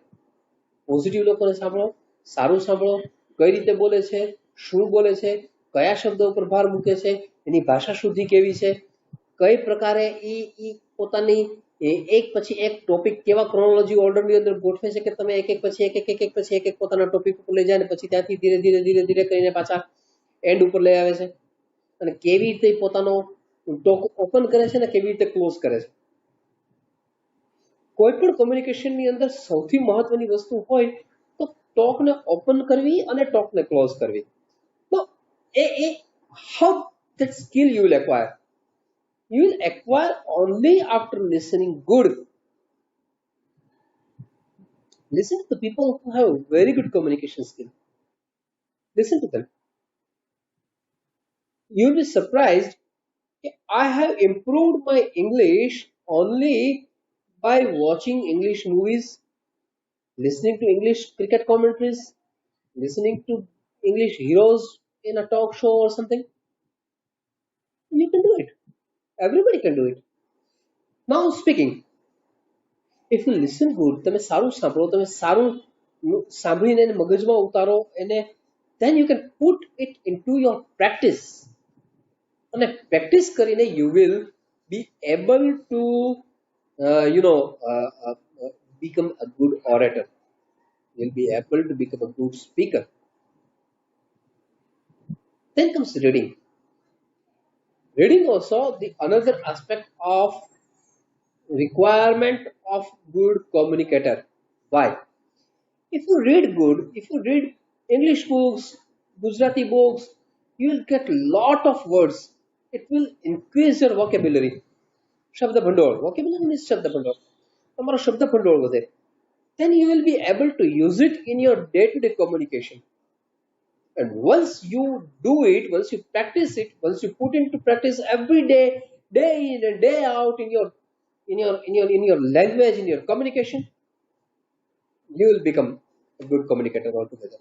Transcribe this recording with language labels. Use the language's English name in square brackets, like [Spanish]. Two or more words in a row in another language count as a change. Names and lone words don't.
[Gujarati] પોઝિટિવ લોકોને સાંભળો, સારું સાંભળો, કઈ રીતે બોલે છે, શું બોલે છે, કયા શબ્દો ઉપર ભાર મૂકે છે, એની ભાષા શુદ્ધિ કેવી છે, કઈ પ્રકારે ઈ પોતાની એક પછી એક ટોપિક કેવા ક્રોનોલોજી ઓર્ડરની અંદર ગોઠવે છે કે તમે એક પછી એક પોતાના ટોપિક ઉપર લઈ જાય ને પછી ત્યાંથી ધીરે ધીરે કરીને પાછા એન્ડ ઉપર લઈ આવે છે. અને કેવી રીતે પોતાનો ટોક ઓપન કરે છે ને કેવી રીતે ક્લોઝ કરે છે. કોઈ પણ કોમ્યુનિકેશનની અંદર સૌથી મહત્વની વસ્તુ હોય તો ટોકને ઓપન કરવી અને ટોકને ક્લોઝ કરવી. [English] તો how that skill you will acquire? You will acquire only after listening good. Listen to the people who have very good communication skill. Listen to them. You will be surprised. I have improved my English only by watching English movies, listening to English cricket commentaries, listening to English heroes in a talk show or something. You can do it. Everybody can do it. Now speaking. If you listen good, [Gujarati] તમે સારું સાંભળો, તમે સારું સાંભળીને એને મગજમાં ઉતારો એને, [English] then you can put it into your practice. [Gujarati] અને પ્રેક્ટિસ કરીને [English] you will be able to become a good orator. You'll be able to become a good speaker. Then comes reading. Reading also the another aspect of requirement of good communicator. Why? If you read good, if you read English books, Gujarati books, you will get lot of words. It will increase your vocabulary. [Gujarati] શબ્દ ભંડોળ. [English] Vocabulary means [Gujarati] શબ્દ ભંડોળ. તમારો શબ્દ ભંડોળ વધે. [English] Then you will be able to use it in your day-to-day communication. And once you do it, once you practice it, once you put into practice every day, day in and day out in your language, in your communication, you will become a good communicator altogether.